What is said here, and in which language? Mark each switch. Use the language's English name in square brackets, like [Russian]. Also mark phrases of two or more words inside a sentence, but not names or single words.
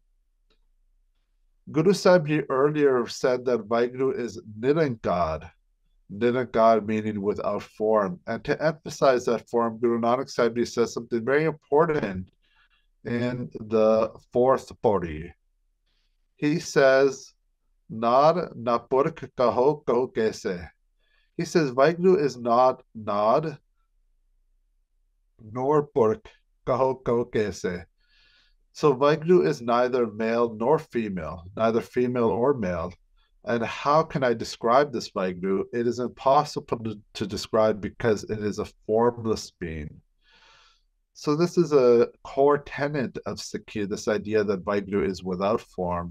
[English] Guru Sahib Ji earlier said that Vaheguru is Nirankar, Nirankar meaning without form. And to emphasize that form, Guru Nanak Sahib Ji says something very important in the fourth pori. He says, [Punjabi] ਨਾਦ ਨਾ ਪੁਰਖ ਕਹੋ ਕਹੋ ਕੈਸੇ. [English] He says Vaheguru is not Nad nor [Punjabi] ਪੁਰਖ ਕਹੋ ਕਹੋ ਕੈਸੇ. [English] So Vaheguru is neither male nor female, neither female or male. And how can I describe this Vaheguru? It is impossible to describe, because it is a formless being. So this is a core tenet of Sikhi, this idea that Vaheguru is without form.